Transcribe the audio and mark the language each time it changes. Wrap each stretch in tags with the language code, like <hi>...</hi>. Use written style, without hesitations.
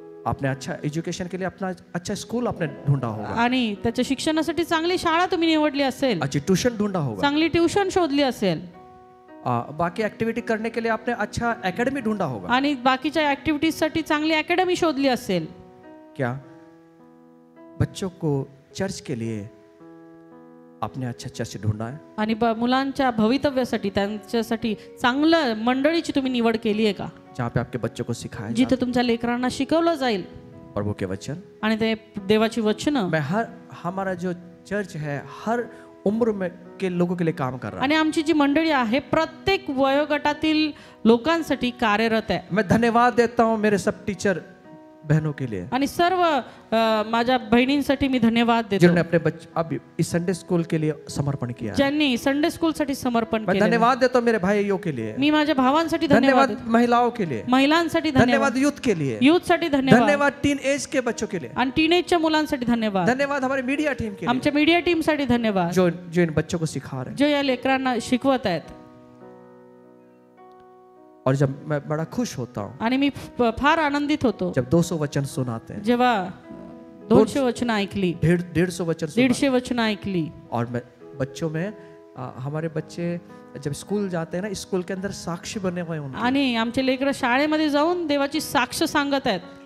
<hi>आपने अच्छा एजुकेशन के लिए अपना अच्छा स्कूल आपने ढूंढा होगा.</hi> <mr>आणि त्याच्या शिक्षणासाठी चांगली शाळा तुम्ही निवडली असेल,</mr> <hi>अच्छी ट्यूशन ढूंढा होगा.</hi> <mr>चांगली ट्युशन शोधली असेल,</mr> <hi>बाकी एक्टिविटी करने के लिए आपने अच्छा एकेडमी ढूंढा होगा.</hi> <mr>आणि बाकीच्या ऍक्टिव्हिटीज साठी चांगली अकॅडमी शोधली असेल.</mr> <hi>क्या बच्चों को चर्च के लिए आपने अच्छा चर्च ढूंढा है?</hi> <mr>आणि मुलांच्या भवितव्यासाठी त्यांच्यासाठी चांगलं मंडळीची तुम्ही निवड केली आहे का?</mr> <hi>जहाँ पे आपके बच्चों को सिखाया जाए</hi> <mr>जिथे तुमच्या लेकरांना शिकवलं जाईल</mr> <hi>प्रभु के वचन.</hi> <mr>आणि ते देवाची वचनं.</mr> <hi>मैं हमारा जो चर्च है हर उम्र में के लोगों के लिए काम कर रहा है.</hi> <mr>आणि आमची जी मंडळी आहे प्रत्येक वयोगटातील लोकांसाठी कार्यरत आहे.</mr> <hi>मैं धन्यवाद देता हूँ मेरे सब टीचर बहनों के लिए</hi> <mr>आणि सर्व माझ्या बहिणींसाठी मी धन्यवाद देतो,</mr> <hi>जिन्होंने अपने बच्चे अब इस संडे स्कूल के लिए समर्पण किया है.</hi> <mr>ज्यांनी संडे स्कूल साठी समर्पण</mr> <hi>मैं</hi> <mr>केलं.</mr> <hi>धन्यवाद देता हूँ मेरे भाइयों के लिए.</hi> <mr>मी माझ्या भावांसाठी धन्यवाद</mr> <hi>धन्यवाद महिलाओं के लिए.</hi> <mr>महिलांसाठी धन्यवाद,</mr> <hi>धन्यवाद यूथ के लिए.</hi> <mr>युथ साठी धन्यवाद,</mr> <hi>धन्यवाद टीन एज के बच्चों के लिए.</hi> <mr>आणि टीनेजच्या मुलांसाठी धन्यवाद,</mr> <hi>धन्यवाद हमारे मीडिया टीम के लिए</hi> <mr>आमच्या मीडिया टीम साठी धन्यवाद,</mr> <hi>जो इन बच्चों को सिखा रहे हैं.</hi> <mr>जो या लेकरांना शिकवत आहेत.</mr> <hi>और जब मैं बड़ा खुश होता हूँ</hi> <mr>आणि मी फार आनंदित होतो</mr> <hi>जब 200 वचन सुनाते हैं.</hi> <mr>जेव्हा 200 वचन ऐकली,</mr> <hi>150 वचन सुनाते</hi> <mr>150 वचन ऐकली.</mr> <hi>और मैं बच्चों में हमारे बच्चे जब स्कूल जाते हैं ना, स्कूल के अंदर साक्षी बने हुए हैं उनके.</hi> <mr>आणि आमचे लेकरं शाळेमध्ये जाऊन देवाची साक्ष सांगत आहेत.</mr>